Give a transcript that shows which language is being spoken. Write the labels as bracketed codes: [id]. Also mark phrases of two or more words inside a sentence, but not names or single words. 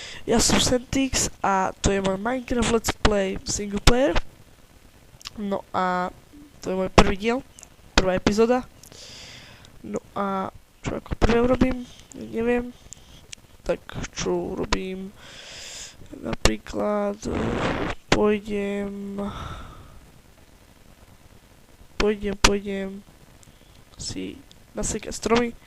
[sk] Ja som Sentix a to je môj Minecraft [en] Let's Play single player. [sk] No a to je môj prvý diel, prvá epizóda. No a čo ako prvé urobím, neviem. Tak čo urobím, napríklad pôjdem si nasekať stromy.